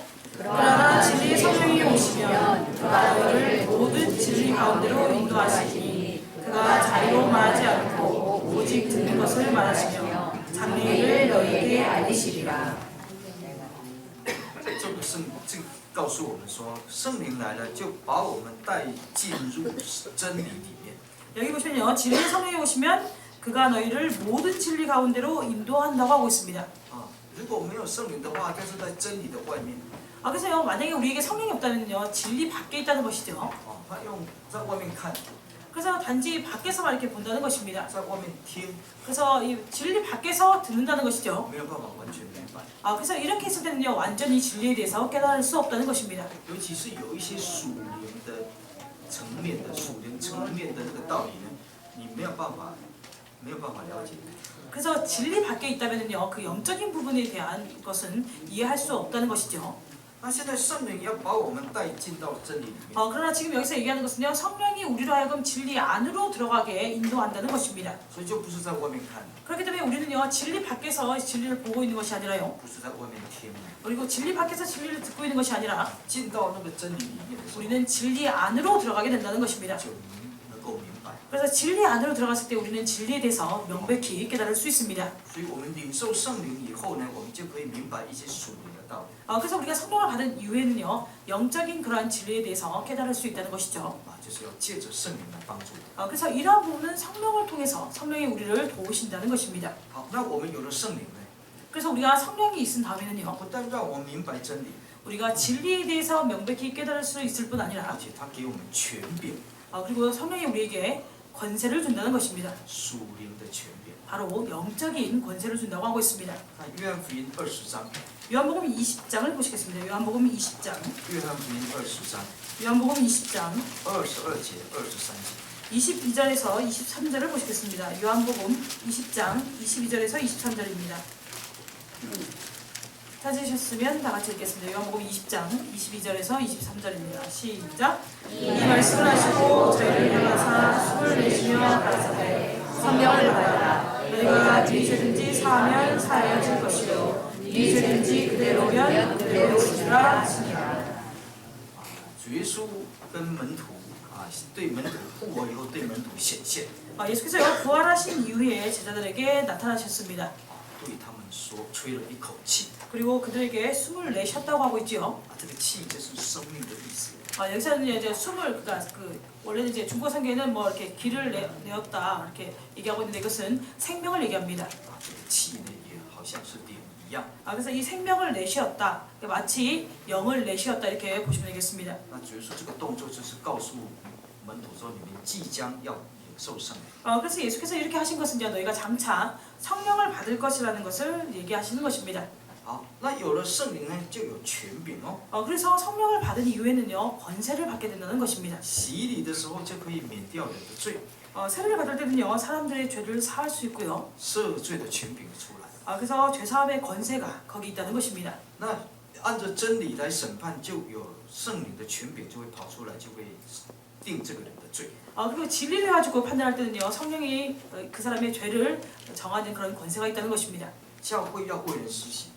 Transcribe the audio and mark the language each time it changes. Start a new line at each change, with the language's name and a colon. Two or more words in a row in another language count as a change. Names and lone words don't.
Korean: 그러나 진리의 성령이 오시면 그가 너희를 모든 진리 가운데로 인도하시니 그가 자유로 말하지 않고 오직 듣는 것을 말하시며 장래일을 너희에게 알리시리라.
Chinese: 这个告诉我们说，圣灵来了就把我们带进入真理里面。
Korean: 여기 보시면요, 진리의 성령이 오시면 그가 너희를 모든 진리 가운데로 인도한다고 하고 있습니다.
Chinese: 如果没有圣灵的话，但是在真理的外面，
Korean: 그래서요, 만약에 우리에게 성령이 없다면요, 진리 밖에 있다는 것이죠.
Chinese: 他用在外面看，
Korean: 그래서 단지 밖에서만 이렇게 본다는 것입니다.
Chinese: 在外面听，
Korean: 그래서 이 진리 밖에서 듣는다는 것이죠.
Chinese: 没有办法完全明白。
Korean: 그래서 이렇게 했을 때는요, 완전히 진리에 대해서 깨달을 수 없다는 것입니다.
Chinese: 尤其是有一些属灵的层面的属灵层面的那个道理呢，你没有办法了解。
Korean: 그래서 진리 밖에 있다면요, 그 영적인 부분에 대한 것은 이해할 수 없다는 것이죠.
Chinese: 那现在圣灵要把我们带进到真理里面，
Korean: 그러나 지금 여기서 얘기하는 것은요, 성령이 우리로 하여금 진리 안으로 들어가게 인도한다는 것입니다.
Chinese: 所以就不是在外面看，
Korean: 그렇기 때문에 우리는요, 진리 밖에서 진리를 보고 있는 것이 아니라요,
Chinese: 不是在外面听，
Korean: 그리고 진리 밖에서 진리를 듣고 있는 것이 아니라
Chinese: 进到那个真理里面的时候，
Korean: 우리는 진리 안으로 들어가게 된다는 것입니다.
Chinese: 就能够明白。
Korean: 그래서 진리 안으로 들어갔을 때 우리는 진리에 대해서 명백히 깨달을 수 있습니다.
Chinese: 所以我们领受圣灵以后呢，我们就可以明白一些属灵的道理。
Korean: 그래서 우리가 성령을 받은 이후에는요, 영적인 그러한 진리에 대해서 깨달을 수 있다는 것이죠.
Chinese: 就是要借着圣灵来帮助。
Korean: 그래서 이러한 부분은 성령을 통해서 성령이 우리를 도우신다는 것입니다.
Chinese: 好，那我们有了圣灵呢，
Korean: 그래서 우리가 성령이 있은 다음에는요,
Chinese: 不但让我们明白真理，
Korean: 우리가 진리에 대해서 명백히 깨달을 수 있을 뿐
Chinese: 而
Korean: 아니라
Chinese: 且他给我们权柄，
Korean: 그리고 성령이 우리에게 권세를 준다는 것입니다.
Chinese: 属灵的权柄。
Korean: 바로 영적인 권세를 준다고 하고 있습니다.
Chinese: 看约翰福音20章，
Korean: 요한복음 20장을 보시겠습니다. 요한복음 20장.
Chinese: 约翰福音20章
Korean: 요한복음 20장
Chinese: 22节、23节。
Korean: 22절에서 23절을 보시겠습니다. 요한복음 20장 22절에서 23절입니다. 찾으셨으면 다 같이 읽겠습니다. 요한복음 20장 22절에서 23절입니다. 시작. 이 말씀을 하시고 저희를 향하사 숨을 내쉬며 가라사대 성령을 받아라. 너희가 네 죄든지 사하면 사하여질 것이요 네 죄든지 그대로면 그대로시라 하시니라.
Chinese: 主耶稣跟门徒对门徒复活以后对门徒显现，
Korean: 예수께서 부활하신 이후에 제자들에게 나타나셨습니다.
Chinese: 对他们说吹了一口气，
Korean: 그리고 그들에게 숨을 내셨다고 하고 있지요.
Chinese: 这个气就是生命的意思。
Korean: 여기서는 이제 숨을 원래는 이제 중국 성경에는 뭐 이렇게 기를 내었다 이렇게 얘기하고 있는데 이것은 생명을 얘기합니다.
Chinese: 这个气呢也好像是灵一样。
Korean: 그래서 이 생명을 내쉬었다, 마치 영을 내쉬었다 이렇게 보시면 되겠습니다.
Chinese: 那主耶稣这个动作就是告诉门徒说，你们即将要领受圣灵。
Korean: 그래서 예수께서 이렇게 하신 것은 이제 너희가 장차 성령을 받을 것이라는 것을 얘기하시는 것입니다.
Chinese: 好，那有了圣灵呢，就有权柄哦。
Korean: 그래서 성령을 받은 이후에는요, 권세를 받게 된다는 것입니다.
Chinese: 洗礼的时候就可以免掉人的罪，
Korean: 세례를 받을 때는요, 사람들의 죄를 사할 수 있고요.
Chinese: 赦罪的权柄出来。
Korean: 그래서 죄사함의 권세가 거기 있다는 것입니다.
Chinese: 那按照真理来审判，就有圣灵的权柄就会跑出来，就会定这个人的罪。
Korean: 그리고 진리를 가지고 판단할 때는요, 성령이 그 사람의 죄를 정하는 그런 권세가 있다는 것입니다.
Chinese: 教会要为人施洗，